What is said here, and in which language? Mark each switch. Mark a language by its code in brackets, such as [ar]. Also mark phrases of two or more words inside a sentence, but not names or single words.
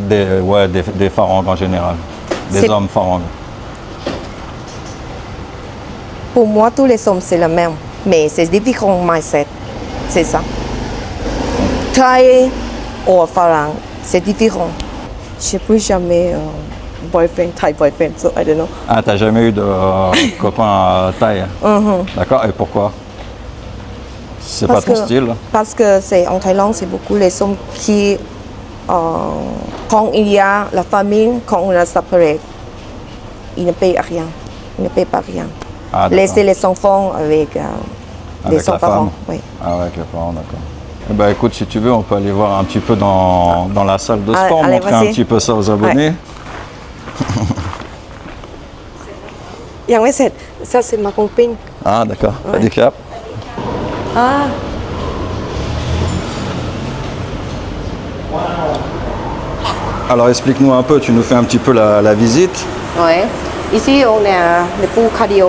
[fr] des Farangs en général? Des C'est- hommes Farangs? Pour moi, tous les hommes, c'est le même. Mais c'est différent mindset. C'est ça. Thaï ou Farang, c'est différent. Je n'ai plus jamais [en] boyfriend, Thai boyfriend, so I don't know. [fr] Ah, t'as jamais eu de copain thaï? D'accord, et pourquoi? C'est pas ton style? Parce que c'est en Thaïlande, c'est beaucoup les hommes qui, quand il y a la famille, quand on a séparé, ils ne payent rien. Ils ne payent pas rien. Ah, d'accord. Laisser les enfants avec Avec la parents. femme? Oui. Ah ouais, avec les parents, d'accord. Eh ben, écoute, si tu veux, on peut aller voir un petit peu dans la salle de sport, Allez, montrer un vas-y. petit peu ça aux abonnés. [th] Yangไม่เสร็จ [fr] ça c'est ma copine. Ah, d'accord. Ouais. Handicap. Ah. Alors, explique-nous un peu, tu nous fais un petit peu la visite. Ouais. Ici on a le pool cardio.